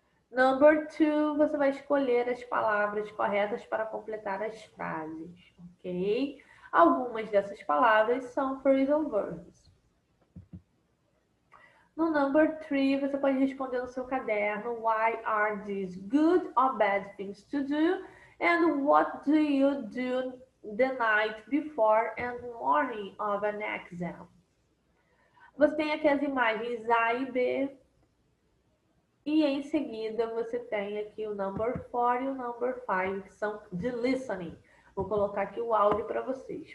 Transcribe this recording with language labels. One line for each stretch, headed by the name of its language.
Portuguese: Number two, você vai escolher as palavras corretas para completar as frases, ok? Algumas dessas palavras são phrasal verbs. No number three, você pode responder no seu caderno:
English: Why are these good or bad things to do? And what do you do the night before and morning of an exam?
Portuguese: Você tem aqui as imagens A e B. E em seguida você tem aqui o number 4 e o number 5, que são de listening. Vou colocar aqui o áudio para vocês.